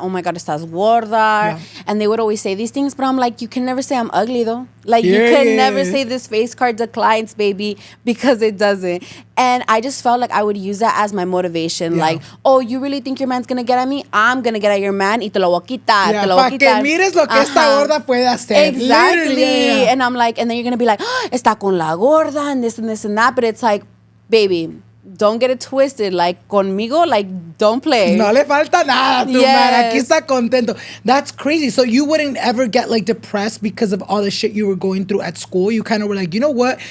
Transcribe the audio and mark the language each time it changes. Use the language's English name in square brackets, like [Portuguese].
[English] Oh my God, [Spanish] estás gorda. [English] Yeah. And they would always say these things, but I'm like, you can never say I'm ugly though. Like, you can never say this face card declines, baby, because it doesn't. And I just felt like I would use that as my motivation. Yeah. Like, oh, you really think your man's gonna get at me? I'm gonna get at your man [Spanish] y te lo voy a quitar. Yeah, para que mires lo que esta gorda puede hacer. [English] Exactly. Yeah. And I'm like, and then you're gonna be like, oh, [Spanish] está con la gorda [English] and this and this and that. But it's like, baby, don't get it twisted. Like, conmigo, like, don't play. [Spanish] No le falta nada, tu man. Aquí está contento. [English] That's crazy. So you wouldn't ever get, like, depressed because of all the shit you were going through at school? You kind of were like, you know what?